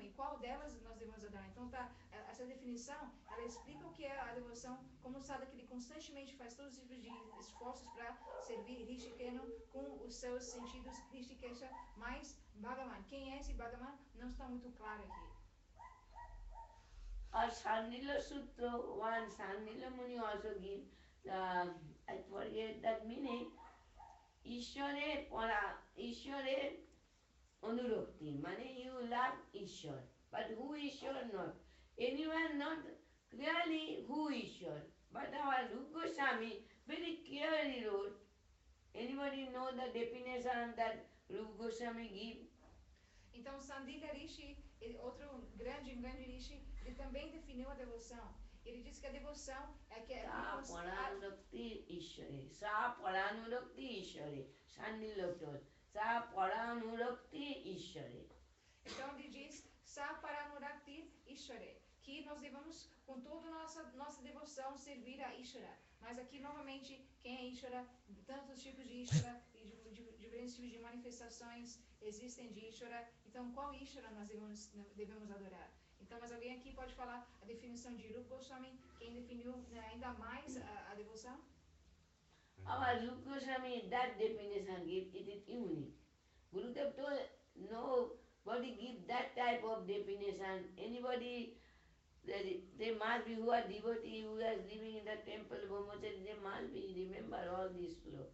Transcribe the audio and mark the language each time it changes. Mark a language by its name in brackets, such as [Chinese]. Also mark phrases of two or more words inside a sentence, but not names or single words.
[Portuguese] E qual delas nós devemos adorar? Então, essa definição, ela explica o que é a devoção, como o sadhaka, que ele constantemente faz todos os tipos de esforços para servir Rishikeno com os seus sentidos Rishikesha mais Bhagavan. Quem é esse Bhagavan? Não está muito claro aqui. [English] Or Sandila Sutra, one Sandila Muni also give I forget that meaning, [Sanskrit] ईश्वरे अनुरक्तिः, [English] meaning you love Ishwar, but who Ishwar not? Anyone not clearly who Ishwar, but our Rupa Goswami very clearly wrote. Anybody know the definition that Rupa Goswami give? [Portuguese] Então, Sandila Rishi, outro grande Rishi, ele também definiu a devoção. Ele disse que a devoção é que [Sanskrit] परानुरक्तिः ईश्वरे. स परानुरक्तिः ईश्वरे. Sandilotor. स परानुरक्तिः ईश्वरे. [Portuguese] Então ele diz [Sanskrit] स परानुरक्तिः ईश्वरे, [Portuguese] que nós devemos com toda a nossa devoção servir a Ishwara. Mas aqui novamente, quem é Ishwara? Tantos tipos de Ishwara e diferentes tipos de manifestações existem de Ishwara. Então qual Ishwara nós devemos adorar? Então, mas alguém aqui pode falar a definição de Rupa Goswami, quem definiu, né, ainda mais a devoção? [English] Our Rupa Goswami, that definition give, it is unique. Gurudev told, nobody give that type of definition. Anybody, they must be who are devotee, who are living in the temple, Brahmachari, they must be, remember all these sloka.